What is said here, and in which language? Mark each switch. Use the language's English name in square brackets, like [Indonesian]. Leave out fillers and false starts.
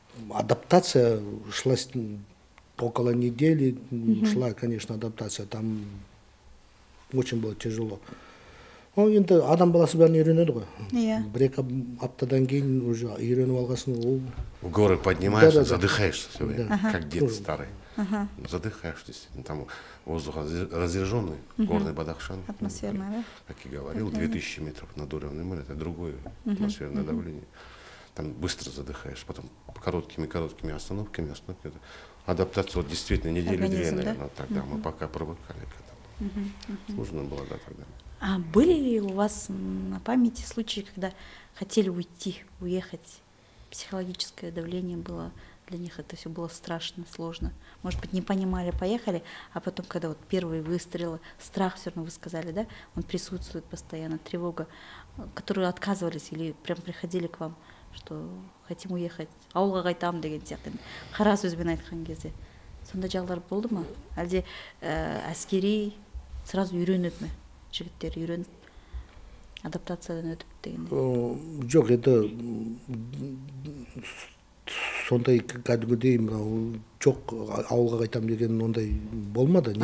[Russian] Адаптация шла около недели, шла, конечно, адаптация, там очень было тяжело. [Kazakh] Енді адам баласы бәрін үйренеді ғой. Бір-екі аптадан кейін уже үйреніп алғасын, ол... [Russian] В горы поднимаешься, задыхаешься все время, как дед старый. Задыхаешься, там воздух разряженный, горный Бадахшан. Атмосферное, да? Как я говорил, 2000 метров над уровнем моря, это другое атмосферное давление. Там быстро задыхаешь, потом короткими остановками. Адаптация вот действительно недели-две, наверное, тогда мы пока привыкали к этому. Сложно было, да, тогда. А были ли у вас на памяти случаи, когда хотели уйти, уехать? психологическое давление было. Для них это все было страшно, сложно. Может быть, не понимали, поехали, а потом, когда вот первые выстрелы, страх все равно вы сказали, да, он присутствует постоянно, тревога, которые отказывались или прям приходили к вам, что хотим уехать, [Kazakh] ауылға қайтамын деген сияқты қара сөзбен айтқан кезде. Сондай жағдайлар болды ма? Әлде әскери сразу үйренеді ме? Жігіттер үйреніп, адаптациядан өтіп дегенде? Жоқ, это сондай кәдімгідей мынау жоқ ауылға қайтам деген ондай болмады.